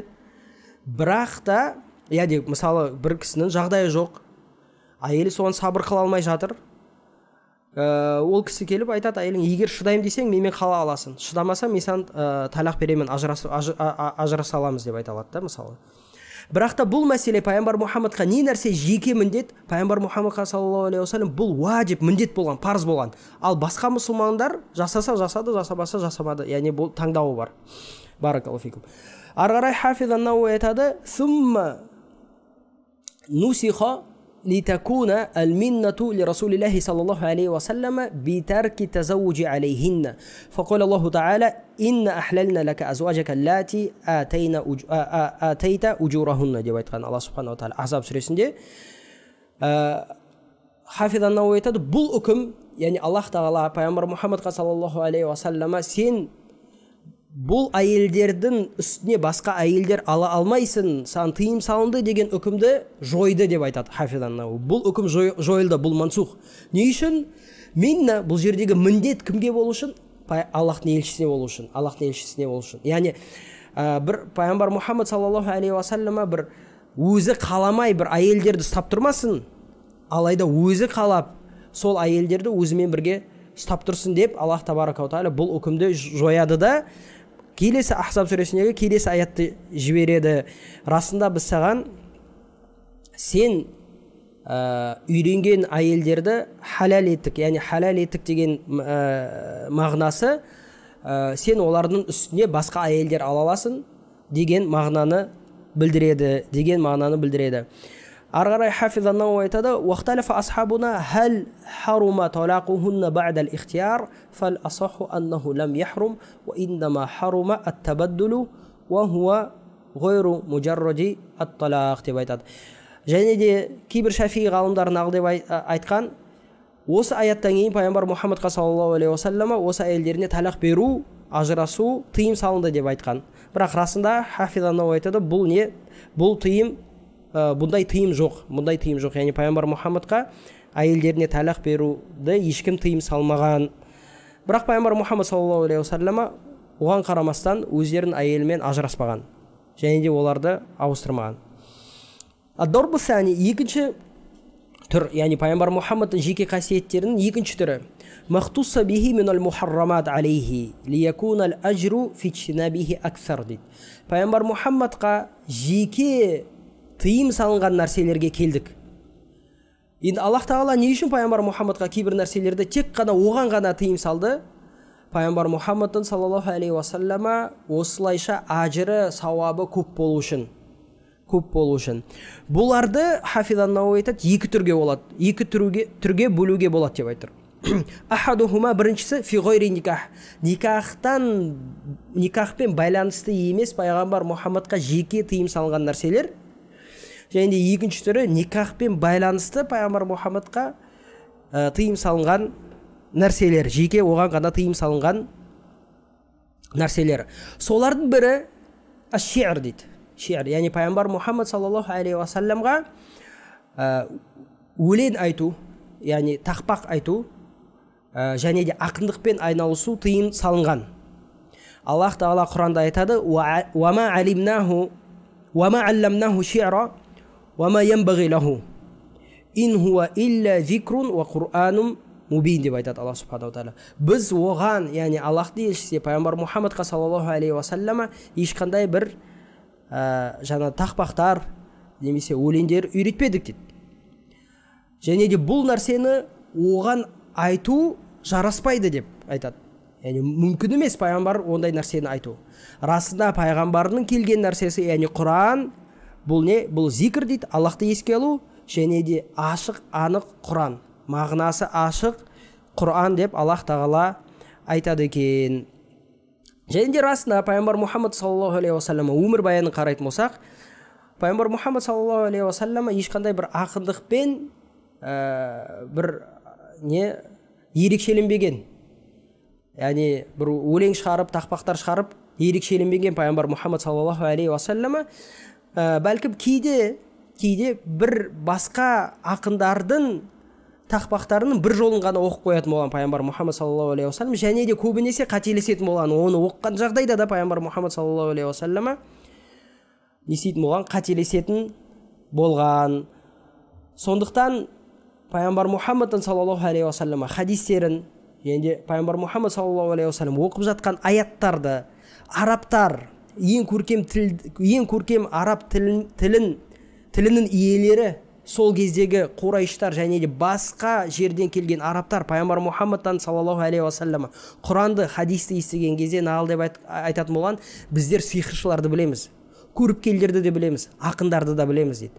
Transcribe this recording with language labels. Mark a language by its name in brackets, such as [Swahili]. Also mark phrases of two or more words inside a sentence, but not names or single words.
[Kazakh] Бірақ та, мысалы бір кісінің жағдайы жоқ, әйелі соған сабыр қыла алмай жатыр, ол кісі келіп айтады: "Әйелің, егер шыдаймын десең менімен қала аласың, шыдамасам мен саған талақ беремін, ажыраса аламыз" деп айта алады да, мысалы. Бірақ та бұл мәселе пайғамбар Мұхаммадқа не нәрсе жеке міндет, пайғамбар Мұхаммадқа [Arabic] صلى الله عليه وسلم [Kazakh] бұл уәжіп, міндет болған, парыз болған. Ал басқа мұсылмандар жасаса жасады, жасамаса жасамады. Яғни бұл таңдауы бар. [Arabic] بارك الله فيكم. [Kazakh] Ары қарай Хафиз ан-Науи айтады: [Arabic] "ثم نسخ لتكون المنة لرسول الله صلى الله عليه وسلم بترك التزوج عليهن. فقال الله تعالى إنا أحللنا لك أزواجك اللاتي آتيت أجورهن" [Kazakh] деп айтқан [Arabic] الله سبحانه وتعالى [Kazakh] Ахзаб сүресінде. Хафиз ан-Науи айтады: бұл үкім, яғни Аллах тағала пайғамбар Мұхаммадқа [Arabic] صلى الله عليه وسلم [Kazakh] сен бұл әйелдердің үстіне басқа әйелдер ала алмайсың, саған тыйым салынды деген үкімді жойды деп айтады Хафиз ан-Науи. Бұл үкім жойылды, бұл мансух. Не үшін? Минна, бұл жердегі міндет кімге болу үшін? Аллахтың елшісіне болу үшін. Аллахтың елшісіне болу үшін. Яғни бір пайғамбар Мұхаммад [Arabic] صلى الله عليه وسلم [Kazakh] бір өзі қаламай бір әйелдерді ұстап тұрмасын, алайда өзі қалап сол әйелдерді өзімен бірге ұстап тұрсын деп [Arabic] الله تبارك وتعالى [Kazakh] бұл үкімді жояды да келесі Ахзаб сүресіндегі келесі аятты жібереді. Расында біз саған сен үйренген әйелдерді халал еттік, яғни халал еттік деген мағынасы сен олардың үстіне басқа әйелдер ала аласың деген мағынаны білдіреді. Ары қарай Хафиз ан-Науи айтады: [Arabic] "واختلف أصحابنا هل حرم طلاقهن بعد الاختيار فالأصح أنه لم يحرم وإنما حرم التبدل وهو غير مجرد الطلاق" [Kazakh] деп айтады. Және де кейбір шафии ғалымдар нағыл деп айтқан, осы аяттан кейін пайғамбар Мұхаммадқа [Arabic] صلى الله عليه وسلم [Kazakh] осы әйелдеріне талақ беру, ажырасу тыйым салынды деп айтқан. Бірақ расында Хафиз ан-Науи айтады: бұл не? Бұл тыйым, бұндай тыйым жоқ. Яғни пайғамбар Мұхаммадқа әйелдеріне талақ беруді ешкім тыйым салмаған. Бірақ пайғамбар Мұхаммад [Arabic] صلى الله عليه وسلم [Kazakh] оған қарамастан өздерінің әйелімен ажыраспаған және де оларды ауыстырмаған. [Arabic] الضرب الثاني, [Kazakh] екінші түр, яғни пайғамбар Мұхаммадтың жеке қасиеттерінің екінші түрі: [Arabic] ما خص به من المحرمات عليه ليكون الأجر في اجتنابه أكثر дейді. [Kazakh] Пайғамбар Мұхаммадқа жеке тыйым салынған нәрселерге келдік. Енді Аллах тағала не үшін пайғамбар Мұхаммадқа кейбір нәрселерді тек қана оған ғана тыйым салды? Пайғамбар Мұхаммадтың [Arabic] صلى الله عليه وسلم [Kazakh] осылайша ажыры, сауабы көп болу үшін. Бұларды Хафиз ан-Науи айтады, екі түрге бөлуге болады деп айтыр. [Arabic] Ахадухума, біріншісі في غير نكاح. [Kazakh] Никахпен байланысты емес пайғамбар Мұхаммадқа жеке тыйым салынған нәрселер. Және де екінші түрі никахпен байланысты пайғамбар Мұхаммадқа тыйым салынған нәрселер, жеке оған ғана тыйым салынған нәрселер. Солардың бірі аш-ши'r дейді. Ши'r, яғни пайғамбар Мұхаммад [Arabic] صلى الله عليه وسلم [Kazakh] өлең айту, яғни тақпақ айту және де ақындықпен айналысу тыйым салынған. Аллах тағала Құранда айтады: [Arabic] "وما علمناه وما علمناه الشعر وما ينبغي له إن هو إلا ذكر وقرآن مبين" [Kazakh] деп айтады [Arabic] الله سبحانه وتعالى. [Kazakh] Біз оған, яғни Аллахтың елшісі пайғамбар Мұхаммадқа [Arabic] صلى الله عليه وسلم [Kazakh] ешқандай бір жаңа тақпақтар немесе өлеңдер үйретпедік дейді. Және де бұл нәрсені оған айту жараспайды деп айтады. Яғни мүмкін емес пайғамбар ондай нәрсені айту. Расында пайғамбардың келген нәрсесі, яғни Құран, бұл не? Бұл зикр дейді, Аллахты еске алу, және де ашық, анық Құран. Мағынасы ашық Құран деп Аллах тағала айтады екен. Және де расында пайғамбар Мұхаммад [Arabic] صلى الله عليه وسلم [Kazakh] өмір баянын қарайтын болсақ, пайғамбар Мұхаммад [Arabic] صلى الله عليه وسلم [Kazakh] ешқандай бір ақындықпен бір не ерекшеленбеген. Яғни бір өлең шығарып, тақпақтар шығарып ерекшеленбеген пайғамбар Мұхаммад [Arabic] صلى الله عليه وسلم [Kazakh] бәлкім кейде бір басқа ақындардың тақпақтарының бір жолын ғана оқып қоятын болған пайғамбар Мұхаммад [Arabic] صلى الله عليه وسلم, [Kazakh] және де көбінесе қателесетін болған. Оны оққан жағдайда да пайғамбар Мұхаммад [Arabic] صلى الله عليه وسلم [Kazakh] не істейтін болған? Қателесетін болған. Сондықтан пайғамбар Мұхаммадтың [Arabic] صلى الله عليه وسلم [Kazakh] хадистерін, және де пайғамбар Мұхаммад [Arabic] صلى الله عليه وسلم [Kazakh] оқып жатқан аяттарды арабтар, ең көркем араб тілінің иелері сол кездегі Қурайыштар және де басқа жерден келген арабтар пайғамбар Мұхаммадтан [Arabic] صلى الله عليه وسلم [Kazakh] Құранды, хадисті естіген кезде нағыл деп айтатын болған, біздер сиқыршыларды білеміз, көріпкелдерді де білеміз, ақындарды да білеміз дейді.